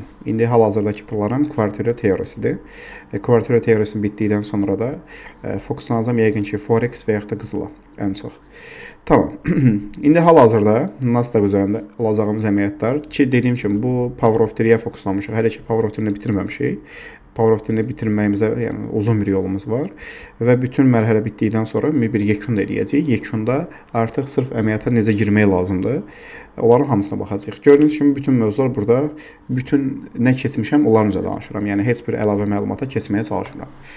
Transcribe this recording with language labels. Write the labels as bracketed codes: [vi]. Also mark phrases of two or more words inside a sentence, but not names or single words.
[az] İndi hal-hazırdakı planım kvartira teorisidir. Kvartira teorisi bitdikdən sonra da fokuslanacağım yəqin ki, Forex və yaxud da qızıla ən çox. Tamam. İndi hal-hazırda Nasdaq üzərində alacağımız əməliyyatlar ki, dediyim kimi bu Power of 3-yə fokuslanmışıq. Hələ ki Power of 3-ni bitirməmişik. Power of 3-ni bitirməyimizə yəni uzun bir yolumuz var və bütün mərhələ bitdikdən sonra bir yekun da eləyəcəyik. Yekunda artıq sırf əməliyyata necə girmək lazımdır. Onların hamısına baxacağıq. Gördüyünüz kimi bütün mövzular burada, bütün nə keçmişəm onlarınca danışıram. Yəni heç bir əlavə məlumata keçməyə çalışmıram.